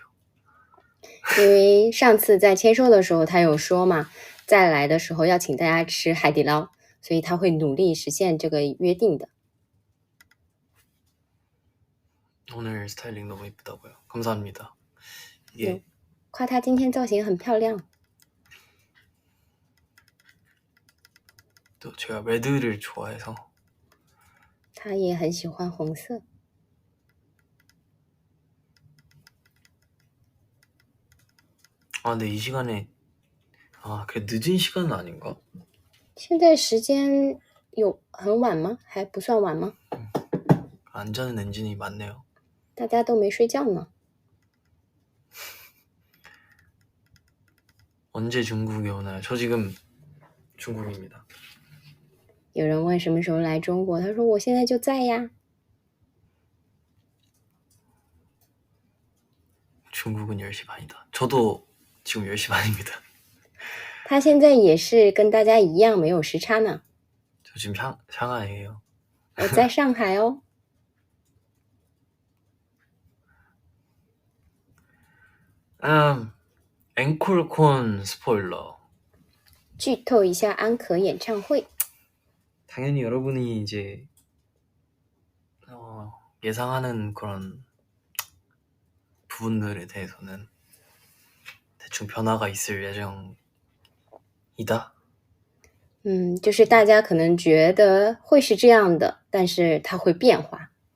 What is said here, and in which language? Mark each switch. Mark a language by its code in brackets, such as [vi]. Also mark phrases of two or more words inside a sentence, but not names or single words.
[zh] 因为上次在签售的时候他有说嘛，再来的时候要请大家吃海底捞，所以他会努力实现这个约定的。 [ko] 오늘 스타일링 너무 예쁘다고요. 감사합니다. 이게 [zh] 夸他今天造型很漂亮。 [ko] 또 제가 레드를 좋아해서 [zh] 他也很喜欢红色。 [ko] 근데 이 시간에 그래 늦은 시간은 아닌가? [zh] 现在时间有很晚吗？还不算晚吗？ [ko] 안 자는 엔진이 많네요. [zh] 大家都没睡觉呢。 [ko] 언제 중국에 오나요? 저 지금 중국입니다. [zh] 有人问什么时候来中国，他说我现在就在呀。 [ko] 중국은 10시 반이다. 저도 지금 10시 반입니다. [zh] 他现在也是跟大家一样没有时差呢。 [ko] 저 지금 상하이에요. [zh] 我在上海哦。 [ko] 앵콜콘 스포일러. [zh] 剧透一下安可演唱会。 [ko] 당연히 여러분이 이제 예상하는 그런 부분들에 대해서는 대충 변화가 있을 예정이다. [zh] 就是大家可能觉得会是这样的，但是它会变化。